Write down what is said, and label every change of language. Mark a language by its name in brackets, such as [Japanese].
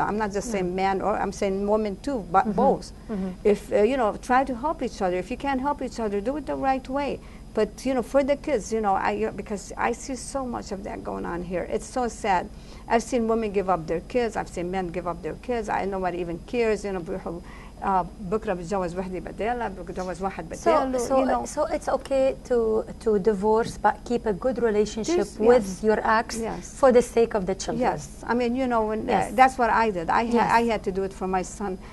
[English] I'm not just saying man, or I'm saying woman too, but both. If, try to help each other. If you can't help each other, do it the right way. But, for the kids, because I see so much of that going on here. It's so sad. I've seen women give up their kids. I've seen men give up their kids. Nobody even cares, [Arabic] بكره بتجوز وحده بدالها، بتجوز واحد بداله. [English] So it's okay to divorce, but keep a good relationship with your ex for the sake of the children. Yes, I mean, that's what I did. I had to do it for my son.